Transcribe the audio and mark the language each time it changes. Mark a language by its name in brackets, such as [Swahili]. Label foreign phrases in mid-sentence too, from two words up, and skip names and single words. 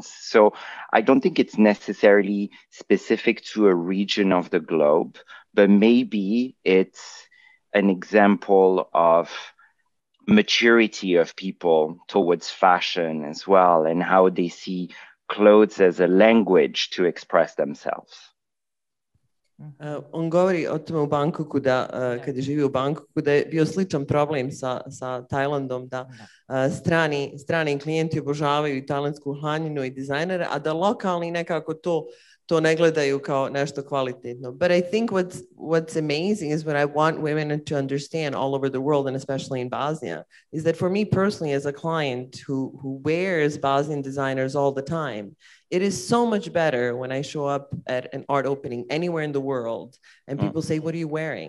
[English] So I don't think it's necessarily specific to a region of the globe, but maybe it's an example of maturity of people towards fashion as well, and how they see clothes as a language to express themselves. [Bosnian] On govori o tome u Bangkoku da kad je živio u Bangkoku da je bio sličan problem sa Tajlandom, da strani klijenti obožavaju i tajlandsku haljinu i dizajnere, a da lokalni nekako to ne gledaju kao nešto kvalitetno. [English] But I think what's amazing is what I want women to understand all over the world, and especially in Bosnia, is that for me personally as a client who wears Bosnian designers all the time, it is so much better when I show up at an art opening anywhere in the world and people say, what are you wearing?